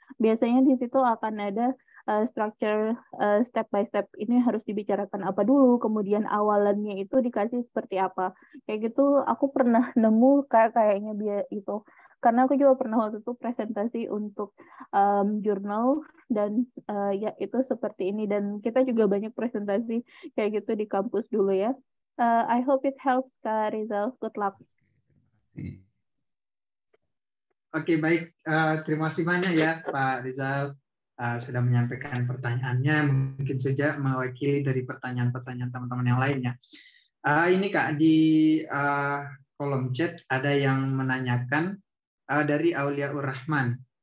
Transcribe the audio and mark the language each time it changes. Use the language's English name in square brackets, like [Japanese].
[Indonesian] Biasanya di situ akan ada structure step by step, ini harus dibicarakan apa dulu, kemudian awalannya itu dikasih seperti apa. Kayak gitu aku pernah nemu kayaknya itu. Karena aku juga pernah waktu itu presentasi untuk jurnal dan ya itu seperti ini, dan kita juga banyak presentasi kayak gitu di kampus dulu ya. [English] I hope it helps Kak Rizal. Good luck. [Indonesian] Oke, baik. Terima kasih banyak ya Pak Rizal sudah menyampaikan pertanyaannya. Mungkin saja mewakili dari pertanyaan-pertanyaan teman-teman yang lainnya. Ini Kak, di kolom chat ada yang menanyakan dari Auliaur Rahman.